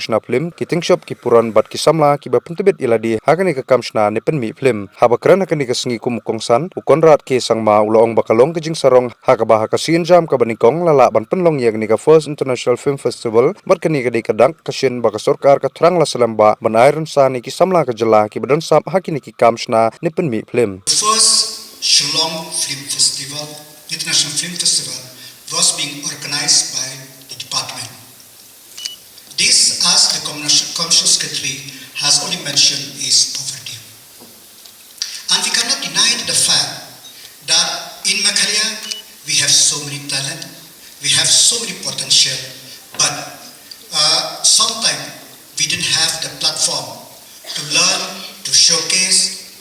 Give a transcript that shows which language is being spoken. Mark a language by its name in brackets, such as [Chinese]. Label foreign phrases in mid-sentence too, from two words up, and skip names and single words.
[Khasi] Shna Phlim, Kiting Shop Kipuran Bat Kisamla Kiba Puntibet Iladi, Hakani ka Kam Shna Nepen Mi Phlim, Habakran Hakani ka Sngi Kum Kongsan, Conrad Ke Sangma Ulaong Bakalong Kajing Sarong, Hakaba Hakasin Jam Kabanikong Lala Ban Pynlong Yagni ka First International Film Festival, Barkani ka Dikadang Kasin Bakasorkar ka Trang Lasalamba, Ban Sani ki samla ka Jylla ki badan sab hakini ki Kam Shna Nepen Mi Phlim. [English] The first Shillong Film Festival, International Film Festival, was being organized by the department. This, as the Commercial Secretary has already mentioned, is overdue. And we cannot deny the fact that in Meghalaya we have so many talent, we have so many potential, but sometimes we didn't have the platform to learn, to showcase.